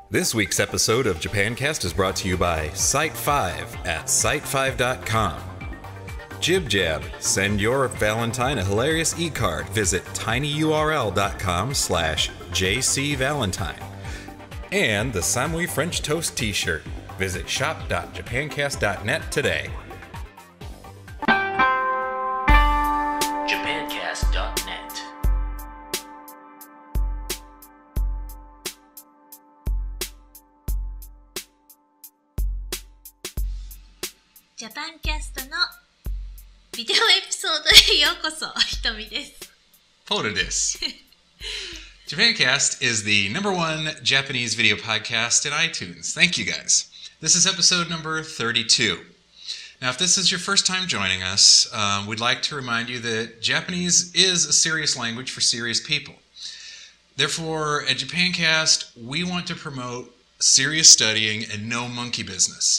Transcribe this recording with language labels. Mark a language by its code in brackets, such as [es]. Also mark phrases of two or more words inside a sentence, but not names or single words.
[en] This week's episode of JapanCast is brought to you by Site5 at site5.com. Jib Jab, send your Valentine a hilarious e-card. Visit tinyurl.com/jcvalentine. And the Samui French Toast t-shirt. Visit shop.japancast.net today. JapanCast.net. [ja] JapanCast のビデオエピソードへようこそ。ひとみです。 Poda desu. [en] JapanCast is the #1 Japanese video podcast in iTunes. Thank you guys. This is episode number 32. Now, if this is your first time joining us, we'd like to remind you that Japanese is a serious language for serious people. Therefore, at JapanCast, we want to promote serious studying and no monkey business.